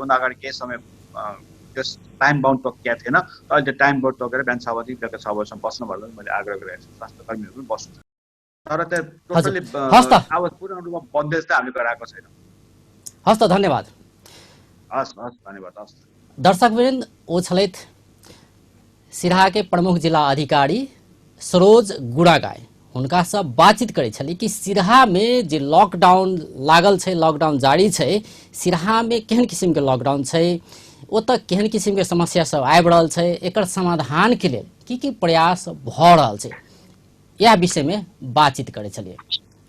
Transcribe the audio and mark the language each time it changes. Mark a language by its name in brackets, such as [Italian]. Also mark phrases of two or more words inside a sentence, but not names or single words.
[Nepali] योभन्दा अगाडि केही समय त्यस [English] time bound [Nepali] तोकिएको थिएन, तर अहिले [English] time bound [Nepali] तोकेर बिहान 6 बजेदेखि बेलुका 6 बजीसम्म बस्नु भनेर मैले आग्रह गरेको छु। स्वास्थ्यकर्मीहरू पनि बस्नु, तर त्यो टोटली अब पूर्ण रूपमा बन्देज चाहिँ हामीले गराएको छैनौँ। हस् त, धन्यवाद। हस् धन्यवाद। हस् दर्शकवृन्द, [Maithili] वो छलैत सिराहा के प्रमुख जिला अधिकारी सरोज गुड़ागाय, हुनका से बातचीत करे छली कि सिराहा में जे लॉकडाउन लागल छै, लॉकडाउन जारी छै, सिराहा में केहन किस्म के लॉकडाउन छै, ओतऽ केहन किस्म के समस्या सब आबि रहल छै, एकर समाधान के लेल की प्रयास भ रहल छै, यह विषय में बातचीत करे छलिए।